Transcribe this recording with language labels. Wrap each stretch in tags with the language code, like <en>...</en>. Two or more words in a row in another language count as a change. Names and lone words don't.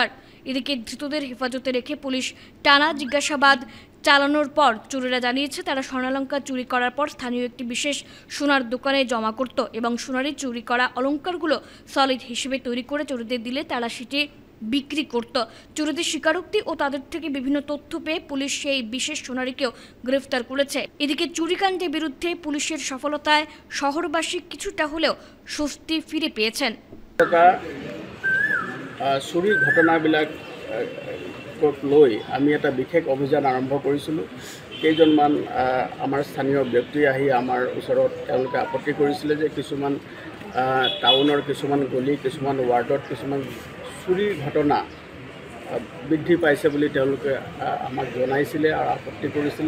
<bn>এদিকে ধৃতদের হেফাজতে রেখে পুলিশ টানা জিজ্ঞাসাবাদ চালানোর পর চোরেরা জানিয়েছে তারা স্বর্ণালঙ্কার চুরি করার পর স্থানীয় একটি বিশেষ সোনার দোকানে জমা করত এবং সোনারে চুরি করা অলঙ্কারগুলো সলিড হিসেবে তৈরি করে চোরদের দিলে তারা সেটি বিক্রি করত। চোরদের স্বীকারোক্তি ও তাদের থেকে বিভিন্ন তথ্য পেয়ে পুলিশ সেই বিশেষ সোনারিকেও গ্রেফতার করেছে। এদিকে চুরিকাণ্ডের বিরুদ্ধে পুলিশের সফলতায় শহরবাসী কিছুটা হলেও স্বস্তি ফিরে পেয়েছেন।</bn> <as>চুরিৰ ঘটনাবিলাক লৈ আমি এটা বিশেষ অভিযান আৰম্ভ কৰিছিলোঁ। কেইজনমান আমাৰ স্থানীয় ব্যক্তি আহি আমাৰ ওচৰত তেওঁলোকে আপত্তি কৰিছিলে যে কিছুমান টাউনৰ কিছুমান গলি কিছুমান ৱাৰ্ডত কিছুমান চুৰিৰ ঘটনা বৃদ্ধি পাইছে বুলি তেওঁলোকে আমাক জনাইছিলে আৰু আপত্তি কৰিছিলে।</as>